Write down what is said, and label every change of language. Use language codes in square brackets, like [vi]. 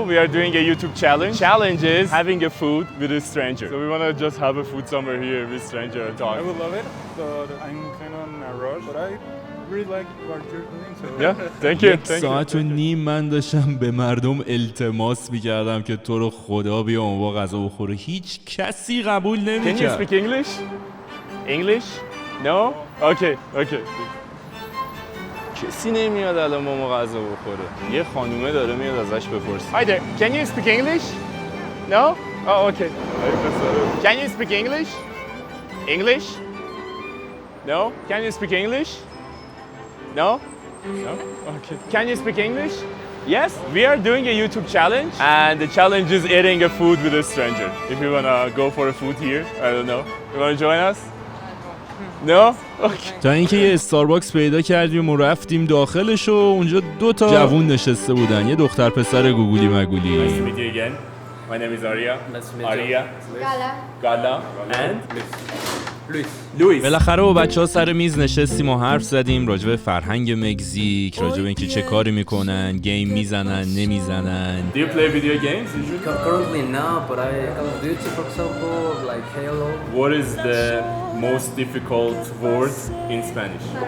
[en] We are doing a YouTube challenge. Challenge is having a food with a stranger. So we want to just have a food somewhere here with stranger and talk. I would love it, but I'm kind of in a rush. But I really like what you're doing. So Yeah, thank you. [fa] یک ساعت و نیم من داشتم به مردم التماس میکردم که تو رو خدا بیا اون با غذا بخوره. هیچ کسی قبول [en] Can you [fa] نمیکرد. [en] speak English? English? No? Okay. [fa] کسی نمیاد الان با ما غذا بخوره. یه خانومه داره میاد ازش بپرسه. [en] Hi there. Can you speak English? No? Oh, okay. Can you speak English? English? No? Can you speak English? No? No? Okay. Can you speak English? Yes, we are doing a YouTube challenge, and the challenge is eating a food with a stranger. If you wanna go for a food here, I don't know. You wanna join us? No? Okay. [fa] تا اینکه یه استارباکس پیدا کردیم و رفتیم داخلش و اونجا 2 تا جوون نشسته بودن، یه دختر پسر گوگولی مگولی. [en] Nice to meet you again. My name is Arya. Arya. Gala. And? Luis. [fa] بالاخره با بچه‌ها سر میز نشستیم و حرف زدیم راجع به فرهنگ مکزیک، راجع به اینکه چه کاری میکنن، گیم میزنن، نمیزنن. [en] Do you play video games usually? Currently no, but I Call of Duty, for example, like Halo. What is the most difficult word in Spanish?